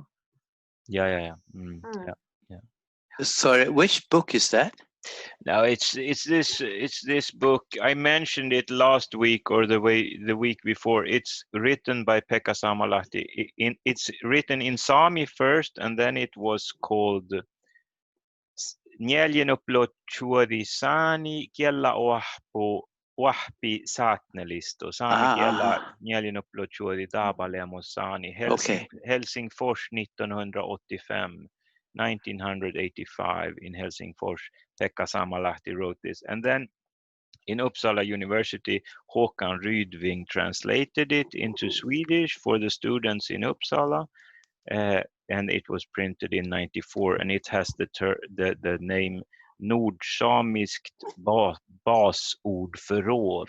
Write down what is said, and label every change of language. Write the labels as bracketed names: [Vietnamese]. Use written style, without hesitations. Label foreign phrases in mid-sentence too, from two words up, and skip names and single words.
[English] Yeah. Yeah. Sorry, which book is that? Now it's this book. I mentioned it last week or the week before. It's written by Pekka Samalahti. It's written in Sami first, and then it was called Njeljenuplochuodi Sani kiela oahpi saatnelisto. Sami kiela Njeljenuplochuodi Dabalemo Sani. Helsingfors 1985 in Helsingfors. Pekka Samalahti wrote this, and then in Uppsala University, Håkan Rydving translated it into Swedish for the students in Uppsala, and it was printed in '94, and it has the name Nordsamiskt basordförråd.